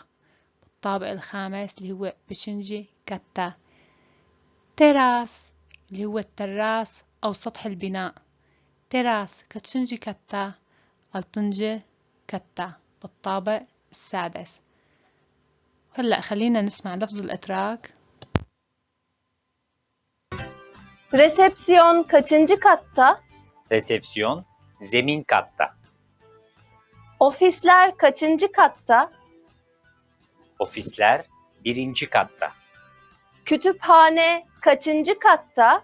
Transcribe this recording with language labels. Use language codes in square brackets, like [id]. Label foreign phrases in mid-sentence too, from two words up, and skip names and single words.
[ar] بالطابق الخامس اللي هو [tr] beşinci katta. [ar] تراس اللي هو التراس أو سطح البناء، تراس [tr] kaçıncı katta altıncı katta [ar] بالطابق السادس. هلأ خلينا نسمع لفظ الإتراك. [tr] Resepsiyon kaçıncı katta? Resepsiyon zemin katta. Ofisler kaçıncı katta? Ofisler birinci katta. Kütüphane kaçıncı katta?